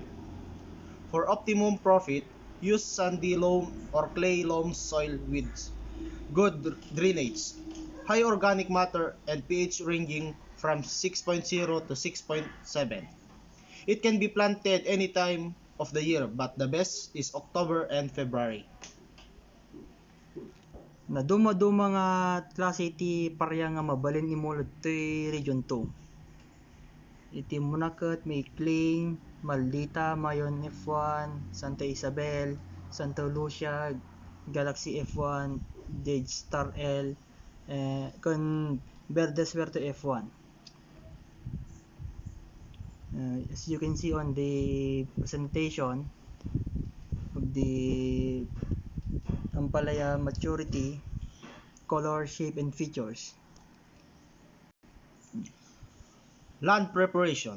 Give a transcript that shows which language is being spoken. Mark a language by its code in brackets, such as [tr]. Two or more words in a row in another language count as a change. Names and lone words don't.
[en] For optimum profit, use sandy loam or clay loam soil with good drainage, high organic matter, and pH ranging from 6.0 to 6.7. It can be planted any time of the year, but the best is October and February. [ilo] Na duma-duma nga klase ti parya nga mabalin imulod ti region 2. Iti Munakat, Maykling, Maldita, Mayon F1, Santa Isabel, Santa Lucia, Galaxy F1, Dead Star L, con Verde Suerte F1. [en] As you can see on the presentation of the ampalaya maturity, color, shape, and features. Land preparation.